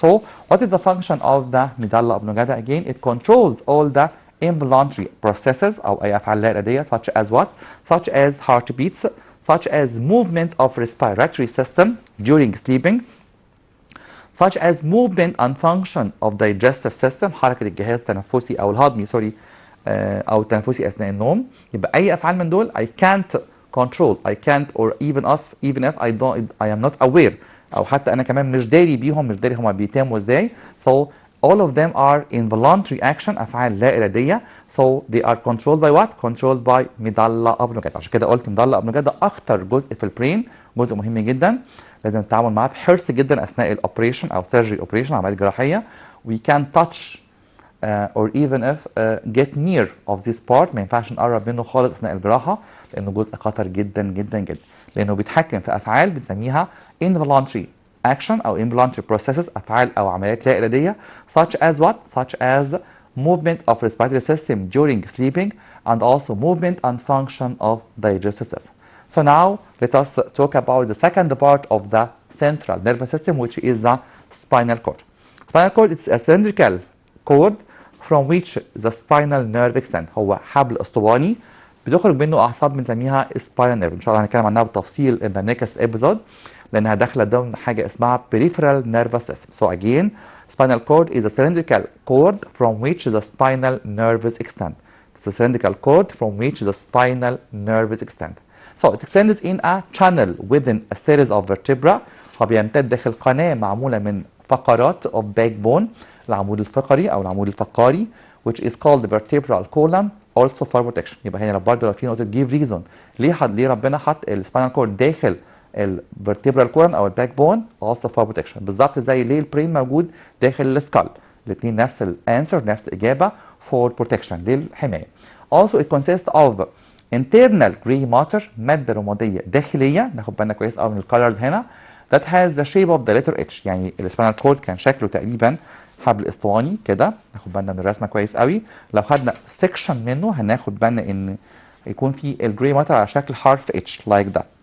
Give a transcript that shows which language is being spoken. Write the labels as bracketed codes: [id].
[en] So what is the function of the medulla oblongata? Again it controls all the involuntary processes [ar] أو أي أفعال لا إرادية [en] such as what? Such as heartbeats, such as movement of respiratory system during sleeping, such as movement and function of digestive system [ar] حركة الجهاز التنفسي أو الهضمي أو التنفسي أثناء النوم. يبقى أي أفعال من دول [en] I can't control, I can't or even if I am not aware [ar] أو حتى أنا كمان مش داري بيهم مش داري هما بيتموا إزاي. [en] So all of them are involuntary action [ar] أفعال لا إرادية. [en] So they are controlled by what? Controlled by medulla oblongata. [ar] عشان كده قلت medulla oblongata ده أخطر جزء في البرين جزء مهم جدا لازم نتعامل معاه بحرص جدا أثناء الأوبريشن أو [en] surgery operation [ar] عملية جراحية. [en] We can't touch or even if get near of this part [ar] ما ينفعش نقرب منه خالص أثناء الجراحة لأنه جزء خطر جدا جدا جدا لأنه بيتحكم في أفعال بنسميها [en] involuntary action [ar] أو [en] involuntary processes [ar] أفعال أو عمليات لا إرادية [en] such as what? Such as movement of respiratory system during sleeping and also movement and function of digestive system. So now let us talk about the second part of the central nervous system which is the spinal cord. Spinal cord is a cylindrical cord from which the spinal nerve extends. [ar] هو حبل اسطواني بتخرج منه أعصاب بنسميها spinal nerve. إن شاء الله هنتكلم عنها بالتفصيل [en] in the next episode [ar] لأنها داخلة ضمن حاجة اسمها peripheral nervous system. [en] So again, spinal cord is a cylindrical cord from which the spinal nerves extend. It's a cylindrical cord from which the spinal nerves extend. So it extends in a channel within a series of vertebrae. [ar] هو بيمتد داخل قناة معمولة من فقرات [en] of backbone [ar] العمود الفقري أو العمود الفقاري [en] which is called the vertebral column also for protection. [ar] يبقى هنا برضه لو في نقطة give reason ليه ربنا حط السباينال كورد داخل الفرتبرال كولم او الباك بون [en] also for protection. [ar] بالظبط زي ليه البرين موجود داخل السكال الاثنين نفس الانسر، نفس الاجابه [en] for protection [ar] للحمايه. [en] Also it consists of internal gray matter [ar] ماده رماديه داخليه، ناخد بالنا كويس قوي من الكالرز هنا، [en] that has the shape of the letter H. [ar] يعني السباينال كورد كان شكله تقريبا حبل اسطواني كده، ناخد بالنا من الرسمه كويس قوي. لو خدنا سيكشن منه هناخد بالنا ان يكون في الجراي ماتر على شكل حرف H like that.